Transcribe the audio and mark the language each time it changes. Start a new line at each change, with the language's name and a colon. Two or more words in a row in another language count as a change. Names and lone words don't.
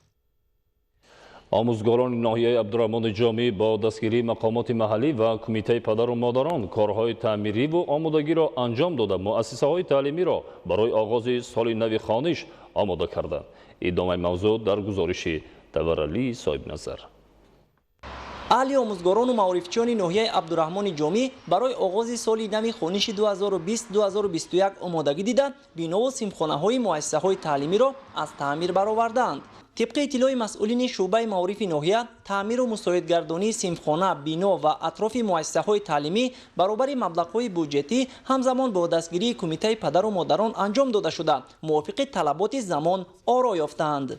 Tajik: омӯзгорони ноҳияи Абдураҳмони Ҷомӣ бо дастгирии мақомоти маҳаллӣ ва кумитаи падару модарон корҳои таъмириву омодагиро анҷом дода муассисаҳои таълимиро барои оғози соли нави хониш омода карданд. идомаи мавзӯъ дар гузориши Таваралии Соҳибназар.
Persian: اهل آموزگاران و معارفچیان ناحیه عبدالرحمن جامی برای آغاز سال نو خونش 2020-2021 آمادگی دیده بنا و سیمخانه‌های مؤسسه‌های تعلیمی را از تعمیر برآوردند. طبق اطلاع مسئولین شعبه معارف ناحیه، تعمیر و مساعدگردانی سیمخانه، بنا و اطراف مؤسسه‌های تعلیمی برابر مبلغ‌های بودجتی همزمان با دستگیری کمیته پدر و مادران انجام داده شده، موافق طلبات زمان آرا یافتند.